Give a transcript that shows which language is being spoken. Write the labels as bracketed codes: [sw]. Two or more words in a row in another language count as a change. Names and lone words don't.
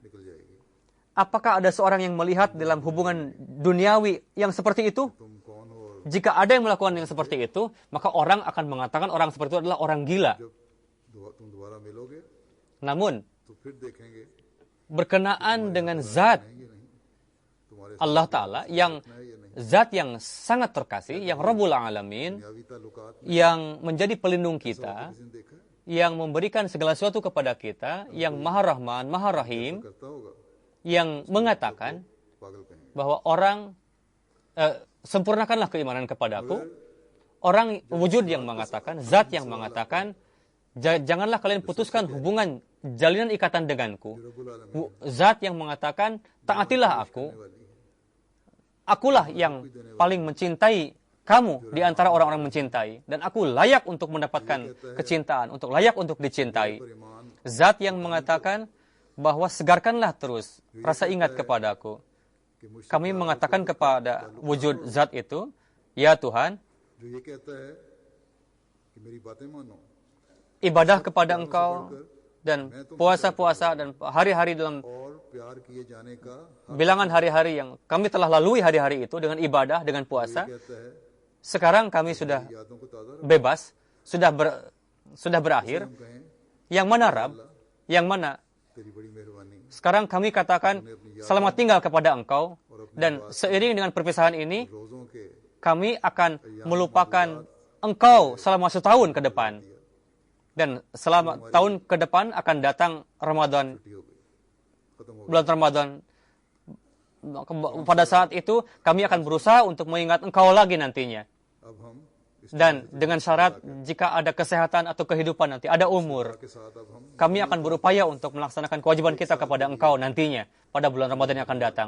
[hi] निकल जाएगी [id] Apakah ada seorang yang melihat dalam hubungan duniawi yang seperti itu? [hi] तुम कौन हो और [id] Jika ada yang melakukan yang seperti itu, maka orang akan mengatakan orang seperti itu adalah orang gila. [hi] जब तुम दोबारा मिलोगे [id] Namun, [hi] तो फिर देखेंगे [id] berkenaan dengan zat [hi] ये नहीं तुम्हारे [id] Allah Ta'ala, yang [hi] है ये नहीं [id] zat yang sangat terkasih, yang [ar] ربّ العالمين, [hi] दुनियावी ताल्लुकात में [id] yang menjadi pelindung kita, [hi] किसी ने देखा है? [id] yang memberikan segala sesuatu kepada kita, yang Maha Rahman, Maha Rahim, [hi] करता होगा [id] yang mengatakan [hi] पागल कहेंगे [id] bahwa orang sempurnakanlah keimanan kepadaku. Orang wujud yang mengatakan, zat yang mengatakan, janganlah kalian putuskan hubungan jalinan ikatan denganku. [ar] ربّ العالمين [id] Zat yang mengatakan, taatilah aku. [hi] वाली है [id] Akulah yang paling mencintai kamu di antara orang-orang mencintai. Dan aku layak untuk mendapatkan kecintaan, untuk layak untuk dicintai. [hi] पर ईमान [id] Zat yang mengatakan bahwa segarkanlah terus rasa ingat kepadaku. [hi] कि मुझसे [id] Kami mengatakan kepada wujud zat itu, ya Tuhan, [hi] जो ये कहता है कि मेरी बातें मानो [id] ibadah kepada Engkau dan puasa-puasa dan hari-hari dalam [hi] और प्यार किए जाने का [id] bilangan hari-hari yang kami telah lalui hari-hari itu dengan ibadah, dengan puasa. [hi] कहता है [id] Sekarang kami sudah [hi] यादों को ताज़ा [id] bebas, sudah berakhir. [hi] हम कहें [id] Yang mana Rab? Yang mana? [hi] तेरी बड़ी मेहरबानी [id] Sekarang kami katakan selamat tinggal kepada Engkau, dan seiring dengan perpisahan ini [hi] रोज़ों के [id] kami akan melupakan Engkau selama 1 tahun ke depan. Dan selama tahun ke depan akan datang Ramadan, [hi] छुट्टी हो गई खत्म हो [id] bulan Ramadan. Pada saat itu kami akan berusaha untuk mengingat Engkau lagi nantinya. [hi] अब हम इस [id] Dan dengan syarat jika ada kesehatan atau kehidupan nanti, ada umur, [hi] के साथ अब हम [id] kami akan berupaya untuk melaksanakan kewajiban kita kepada Engkau nantinya pada bulan Ramadan yang akan datang.